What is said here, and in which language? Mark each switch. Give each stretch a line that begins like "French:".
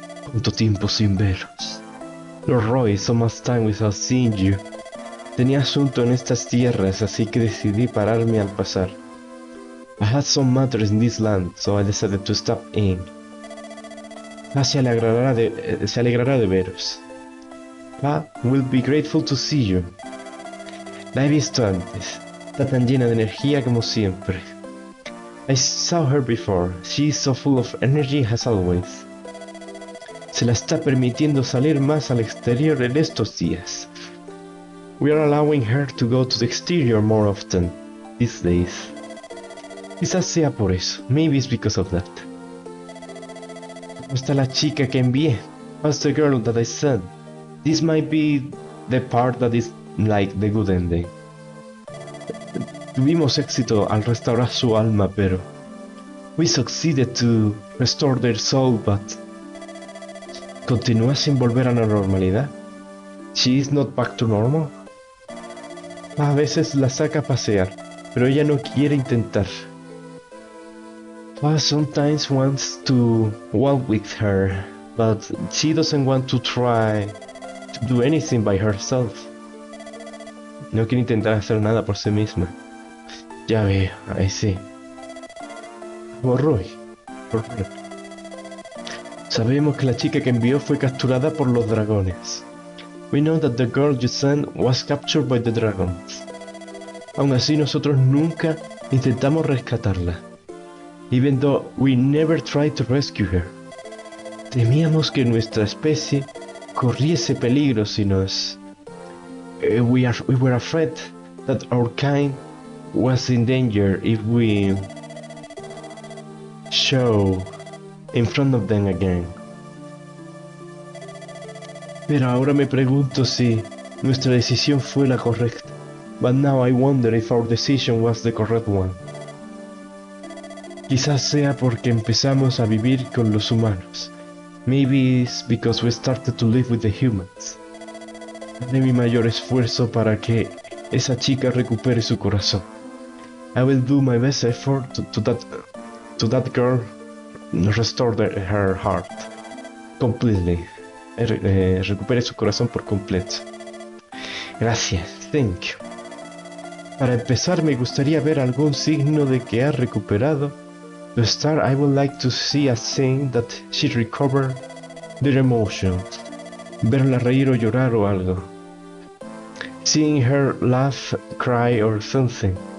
Spanish: ¿Cuánto tiempo sin veros?
English: Los Roy, so much time without seeing you.
Spanish: Tenía asunto en estas tierras, así que decidí pararme al pasar.
English: I had some matters in this land, so I decided to stop in.
Spanish: Pa se alegrará de veros.
English: Pa will be grateful to see you.
Spanish: La he visto antes. Está tan llena de energía como siempre.
English: I saw her before. She is so full of energy as always.
Spanish: Se la está permitiendo salir más al exterior en estos días.
English: We are allowing her to go to the exterior more often these days.
Spanish: Quizás sea por eso.
English: Maybe it's because of that.
Spanish: ¿Cómo está la chica que envié?
English: How's the girl that I sent? This might be the part that is like the good ending.
Spanish: Tuvimos éxito al restaurar su alma, pero
English: we succeeded to restore their soul, but
Spanish: continúa sin volver a la normalidad.
English: She is not back to normal.
Spanish: A veces la saca a pasear, pero ella no quiere intentar.
English: Sometimes wants to walk with her, but she doesn't want to try to do anything by herself.
Spanish: No quiere intentar hacer nada por sí misma. Ya veo, ahí sí. Por Roy. Sabemos que la chica que envió fue capturada por los dragones.
English: We know that the girl you sent was captured by the dragons.
Spanish: Aún así nosotros nunca intentamos rescatarla.
English: Even though we never tried to rescue her.
Spanish: Temíamos que nuestra especie corriese peligro si nos...
English: we were afraid that our kind was in danger if we show in front of them again.
Spanish: Pero ahora me pregunto si nuestra decisión fue la correcta.
English: But now I wonder if our decision was the correct one.
Spanish: Quizás sea porque empezamos a vivir con los humanos.
English: Maybe it's because we started to live with the humans.
Spanish: Haré mi mayor esfuerzo para que esa chica recupere su corazón.
English: I will do my best effort to that girl restore her heart completely.
Spanish: Recupere su corazón por completo. Gracias.
English: Thank you.
Spanish: Para empezar, me gustaría ver algún signo de que ha recuperado.
English: To start, I would like to see a sign that she recovered their emotions.
Spanish: Verla reír o llorar o algo.
English: Seeing her laugh, cry or something.